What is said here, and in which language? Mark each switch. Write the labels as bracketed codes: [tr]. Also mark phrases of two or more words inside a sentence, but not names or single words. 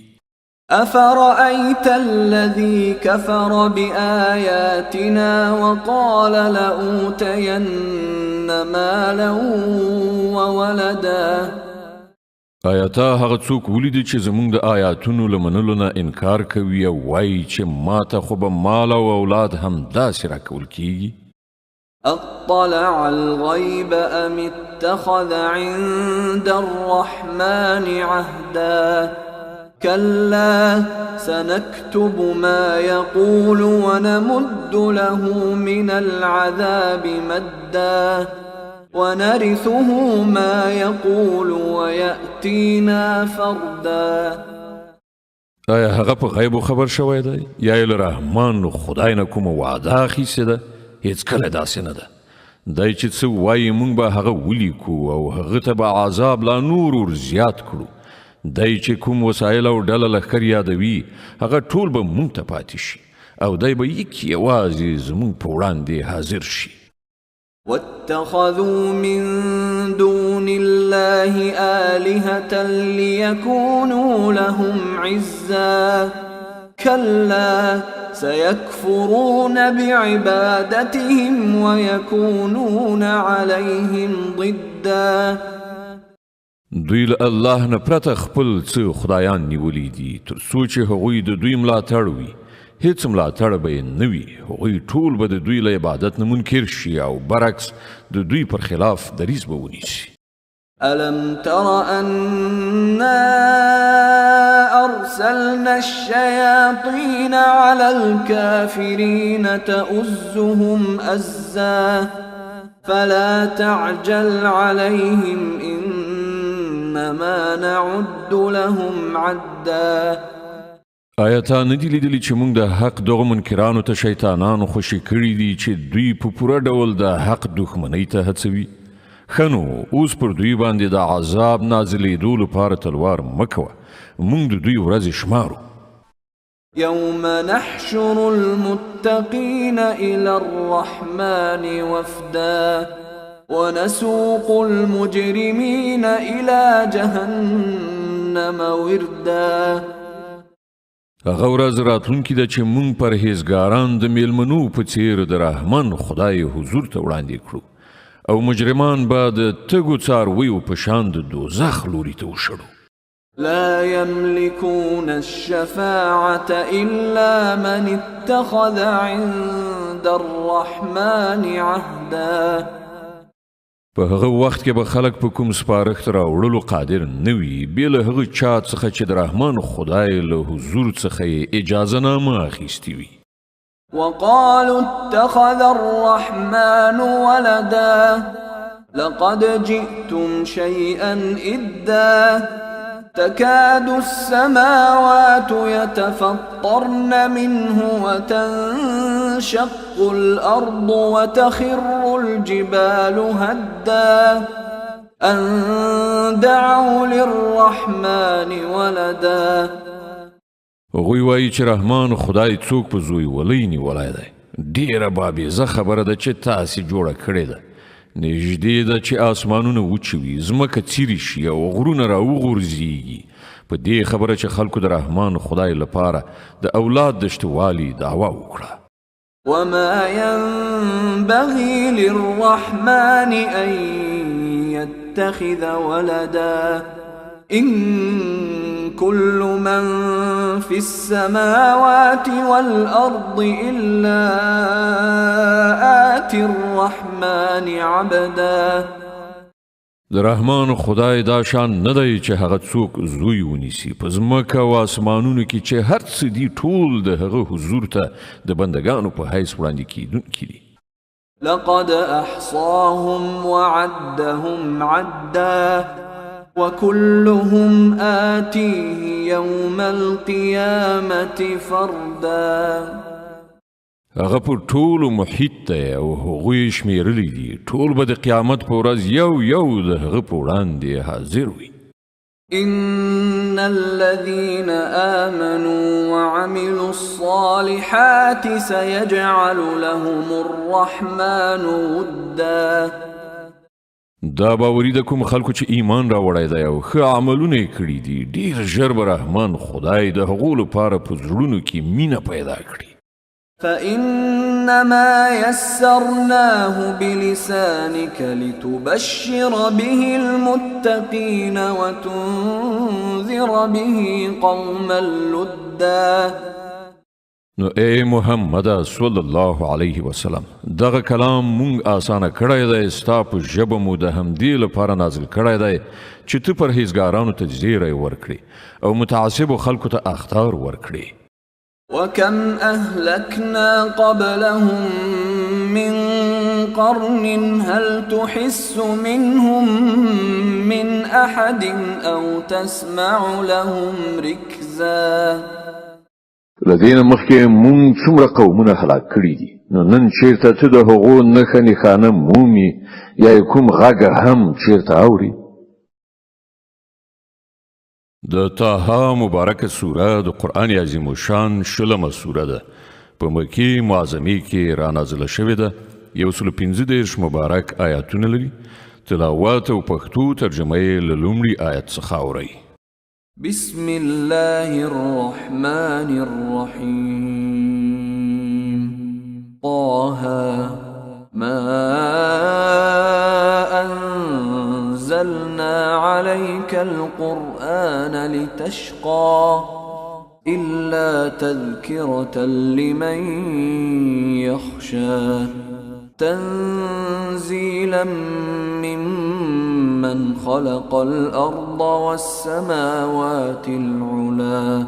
[ar] أفرأيت الذي كفر بآياتنا وقال لأوتين مالا وولدا. [ps] آیا تا هغه څوک ولیدي چې زموږ د آیاتونو له منلو نه انکار کوي او وایي چې ما ته خو به مال او اولاد هم داسې راکول کیږي؟ [ar] أطلع الغيب أم اتخذ عند الرحمن عهدا كلا سنكتب ما يقول ونمد له من العذاب مدا ونرثه ما يقول ويأتينا فردا. [ps] آیا هغه په غیب خبر شوی دی یا یې له رحمان خدای نه کومه وعده اخیستې ده؟ هیڅ کله داسې نه ده. دی چې څه وایي موږ به هغه ولیکو او هغه ته به عذاب لا نور ور زیات کړو. دی چې کوم وسایل او ډله لښکر یادوي هغه ټول به موږ ته پاتې شي او دی به یوازې زموږ په وړاندې حاضر شي. [ar] واتخذوا من دون الله آلهة ليكونوا لهم عزا كلا سيكفرون بعبادتهم ويكونون عليهم ضدا. [ps] دوی له الله نه پرته خپل څه خدایان نیولي دي تر څو چې هغوی د دوی ملاتړ وي. هیڅ ملاتړ به یې نه وي. هغوی ټول به د دوی له عبادت نه منکر شي او برعکس د دوی پر خلاف دریځ به ونیسي. [ar] ألم تر أنا أرسلنا الشياطين على الكافرين تؤزهم أزا فلا تعجل عليهم إنما نعد لهم عدا. [ps] آیا تا ندی لیدلی چې موږ د حق دغه منکرانو ته شیطانانو خوشي کړي دي چې دوی په پوره ډول د حق دښمنۍ ته هڅوي؟ ښه نو اوس پر دوی باندې د عذاب نازلېدو لپاره تلوار مه کوه. موږ د دوی ورځې شمارو. [ar] يوم نحشر المتقين إلى الرحمن وفدا ونسوق المجرمين إلى جهنم وردا. [ps] هغه ورځ راتلونکې ده چې موږ پرهیزګاران د میلمنو په څېر د رحمان خدای حضور ته وړاندې کړو او مجرمان به د تږو څارویو په شان د دوزخ لوري ته وشړو. [ar] لا يملكون الشفاعة إلا من اتخذ عند الرحمن عهدا. [ps] په هغه وخت کې به خلک په کوم سپارښت راوړلو قادر نه وي بې له هغه چا څخه چې د رحمان خدای له حضور څخه یې اجازه نامه اخیستې وي. [ar] وقالوا اتخذ الرحمن ولدا لقد جئتم شيئا إدا تكاد السماوات يتفطرن منه وتنشق الأرض وتخر الجبال هدا أن دعوا للرحمن ولدا. [ps] هغوی وایي چې رحمان خدای څوک په زوی ولی نیولی دی. ډېره بابیزه خبره ده چې تاسې جوړه کړې ده. نږدې ده چې آسمانونه وچوي ځمکه څیرې شي او غرونه راوغورځېږي په دې خبره چې خلکو د رحمان خدای لپاره د اولاد د شتوالي دعوه وکړه. [ar] وما ينبغي للرحمن أن يتخذ ولدا إن كل من في السماوات والأرض إلا آتي الرحمن عبدا. [ps] د رحمان خدای دا شان نه دی چې هغه څوک زوی ونیسي په ځمکه او اسمانونو کې چې هر څه دي ټول د هغه حضور ته د بندګانو په حیث وړاندې کیدونکي دي. [ar] لقد أحصاهم وعدهم عدا وكلهم آتيه يوم القيامة فردا. [ps] هغه په ټولو محیط دی او هغوی شمیرلی دي ټول به د قیامت په ورځ یو یو د هغه په وړاندې حاضر وي. [ar] إن الذين آمنوا وعملوا الصالحات سيجعل لهم الرحمن ودا. [ps] دا باوري د کوم خلکو چې ایمان راوړی دی او ښه عملونه یې کړي دي ډېر ژر به رحمان خدای د هغو لپاره په زړونو کې مینه پیدا کړي. [ar] فإنما يسرناه بلسانك لتبشر به المتقين وتنذر به قوما لدا. [ps] نو اے محمد [ar] صلی الله علیه وسلم [ps] دغه کلام مونږ آسانه کړی دی ستا په ژبه مو د همدې لپاره نازل کړی دی چې ته پرهیزګارانو ته زیری ورکړي او متعصبو خلکو ته اخطار ورکړي. [ar] وكم أهلكنا قبلهم من قرن هل تحس منهم من أحد أو تسمع لهم ركزا. [ps] لدينا مخکې مونږ څومره قومونه هلاک کړي دي نو نن چیرته ته د هغو نښه نښانه مومي یا کوم غږ هم چیرته اوري. د طه مبارکه سوره د قرآن عظیم الشان شلمه سوره ده په مکې معظمې کې رانازله شوې ده 115 مبارک آیاتونه لري. تلاوت او پښتو ترجمه یې له لومړي آیت څخه اورئ. [ar] بسم الله الرحمن الرحيم. طه ما أنزلنا عليك القرآن لتشقى إلا تذكرة لمن يخشى تنزيلا ممن خلق الأرض والسماوات العلا.